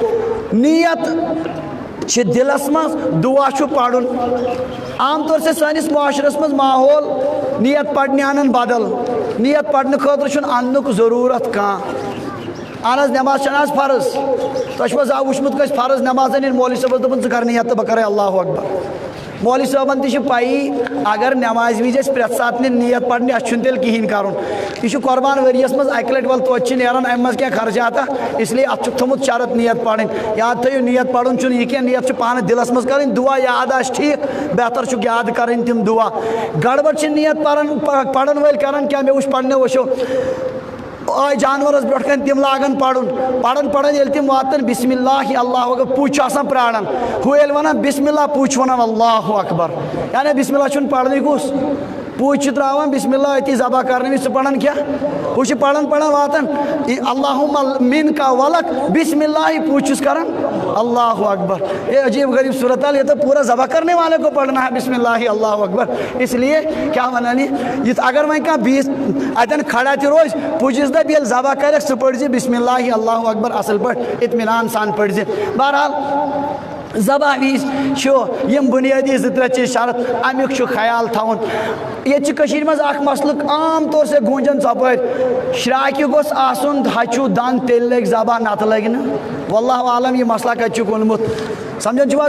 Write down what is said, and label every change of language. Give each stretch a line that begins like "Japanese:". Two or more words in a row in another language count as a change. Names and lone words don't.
Kashmiri: نیت چھِ دِلس منٛز دُعا چھُ پرُن
Urdu: عام طور سے
Kashmiri: سٲنِس معاشرس منٛز ماحول نیت پرنہِ انان بدل نیت پرنہٕ خٲطرٕ چھُنہٕ اننُک ضروٗرت کانٛہہ اہن حظ نٮ۪ماز چھنہٕ حظ فرض تۄہہِ چھُو حظ زانٛہہ وٕچھمُت کٲنٛسہِ فرض نٮ۪ماز ییٚلہِ مولوی صٲبس دوٚپُن ژٕ کر نیت تہٕ بہٕ کرے
Arabic: اللہ اکبر
Kashmiri: مولوی صٲبن تہِ چھِ پیی اگر نٮ۪مازِ وِزِ أسۍ پرٛٮ۪تھ ساتہٕ نیت پرنہِ اَسہِ چھُنہٕ تیٚلہِ کِہیٖنۍ کرُن یہِ چھُ قۄربان ؤریس منٛز 1 لٹہِ وَلہٕ توتہِ چھِ نیران اَمہِ منٛز کینٛہہ خرچاتا
Urdu: اس لیے
Kashmiri: اتھ چھُکھ تھوٚمُت شرط نیت پرٕنۍ یاد تھٲیِو نیت پرُن چھُنہٕ یہِ کینٛہہ نیت چھُ پانہٕ دِلس منٛز کرٕنۍ دُعا یاد آسہِ ٹھیٖک بہتر چھُکھ یاد کرٕنۍ تِم دُعا گڑبڑ چھِ نیت پرن وٲلۍ کران کیٛاہ مےٚ وٕچھ پننیو وٕچھو آے جانورس برونٛٹھ کَنۍ تِم لاگان پران ییٚلہِ تِم واتان
Arabic: بسم اللہ اللہ اکبر
Kashmiri: پُج چھُ آسان پراران ہُہ ییٚلہِ ونان
Arabic: بسم اللہ
Kashmiri: پُج چھُ ونان
Arabic: اللہ اکبر
Kashmiri: یعنی
Arabic: بسم اللہ
Kashmiri: چھُنہٕ پرنٕے کُس پُج چھُ تراوان
Arabic: بسم اللہ
Kashmiri: أتی ذبح کرنہٕ وِزِ ژٕ پران کیٛاہ ہُہ چھُ پران واتان
Arabic: اللہُمہ منکا ولک بسم اللہ
Kashmiri: پُج چھُس کران
Arabic: اللہ اکبر
Urdu: یہ عجیب غریب صورت حال یہ تو پورا ذبح کرنے والے کو پڑھنا ہے
Arabic: بسم اللہ اللہ اکبر
Urdu: اس لیے
Kashmiri: کیا ونان یہ اگر وۄنۍ کانٛہہ بیٚیِس اتٮ۪ن کھڑا تہِ روزِ پُجِس دپ ییٚلہِ ذبح کرکھ ژٕ پٔرزِ
Arabic: بسم اللہ اللہ اکبر
Kashmiri: اصل پٲٹھۍ اطمینان سان پٔرزِ بہرحال ذبح وِزِ چھُ یِم بُنیٲدی 2-3 چیٖز شرط امیُک چھُ خیال تھاوُن ییٚتہِ چھِ کٔشیٖرِ منٛز اکھ مسلہٕ
Urdu: عام طور سے
Kashmiri: گوٗنجان ژۄپٲرۍ شراکہِ گوٚژھ آسُن ہچوٗ دنٛد تیٚلہِ لگہِ ذبح نتہٕ لگہِ نہٕ
Arabic: واللہ عالم
Kashmiri: یہِ مسلہ کتہِ چھُکھ اوٚنمُت سمجھان چھِو